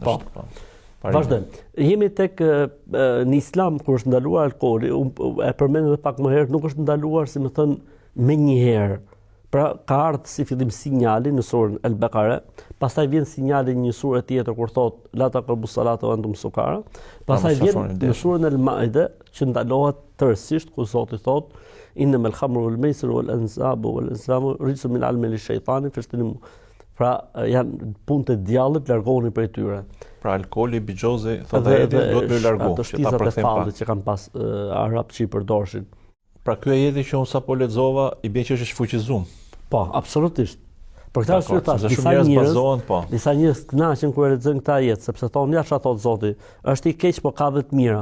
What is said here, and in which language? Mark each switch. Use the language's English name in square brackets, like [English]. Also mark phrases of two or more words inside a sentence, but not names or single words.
[Albanian] Po. Vazhdojmë. Jemi tek në Islam kur është ndaluar alkooli, e përmend edhe pak më herë, nuk është ndaluar, si më thën, me një herë. Pra ka ardhur si fillim sinjali në surën Al-Baqara, pastaj vjen sinjali në një surë tjetër kur thot [Arabic] لا تقربوا الصلاة وأنتم سكارى, [Albanian] pastaj vjen në surën Al-Maide që ndalohet tërësisht ku Zoti thot [Arabic] إنما الخمر والميسر والأنصاب والأزلام رجس من عمل الشيطان فاجتنبوه. [Albanian] Pra janë punë të djallit, largohuni prej tyre. Pra alkooli, bigjozi, thotë ajeti duhet të largohu, që ta përkthem pa. Që kanë pas arab që i përdorshin. Pra ky ajeti që unë sapo lexova i bën që është shfuqizuar. Po, absolutisht. Për këtë arsye tash disa njerëz kënaqen kur e lexojnë këtë ajet, sepse thonë ja çfarë thot Zoti, është i keq po ka 10 mira.